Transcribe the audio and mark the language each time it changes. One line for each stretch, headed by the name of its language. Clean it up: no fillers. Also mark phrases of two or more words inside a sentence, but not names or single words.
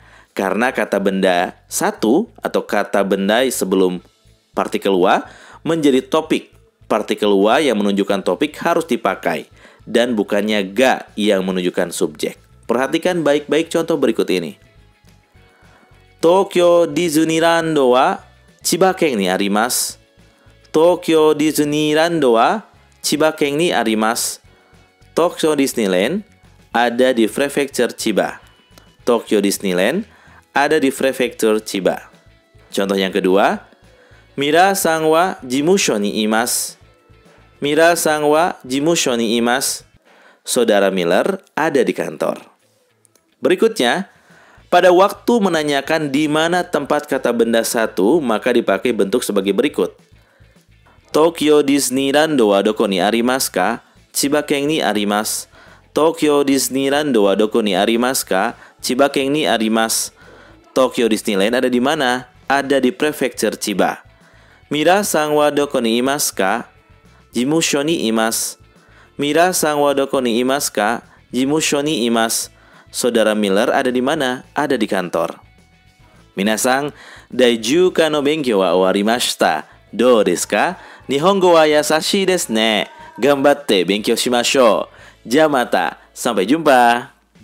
Indonesian: Karena kata benda satu atau kata benda sebelum partikel wa menjadi topik. Partikel wa yang menunjukkan topik harus dipakai dan bukannya ga yang menunjukkan subjek. Perhatikan baik-baik contoh berikut ini.
Japanese: 東京ディズニーランドは千葉県にあります. 東京ディズニーランドは千葉県にあります.
Indonesian: Tokyo Disneyland ada di prefektur Chiba. Tokyo Disneyland ada di prefektur Chiba. Contoh yang kedua,
Japanese: ミラさんは事務所にいます. ミラさんは事務所にいます.
Indonesian: Saudara Miller ada di kantor. Berikutnya, pada waktu menanyakan di mana tempat kata benda satu, maka dipakai bentuk sebagai berikut.
Japanese: 東京ディズニーランドはどこにありますか? 千葉県にあります. 東京ディズニーランドはどこにありますか? 千葉県にあります.
Indonesian: Tokyo Disneyland ada di mana? Ada di prefektur Chiba.
Japanese: ミラさんはどこにいますか? 事務所にいます. ミラさんはどこにいますか? 事務所にいます.
Indonesian: Saudara Miller ada di mana? Ada di kantor. Minasan,
Japanese: 第十課の勉強は終わりました. どうですか? 日本語はやさしいですね。頑張って勉強しましょう. じゃまた.
Indonesian: Sampai jumpa.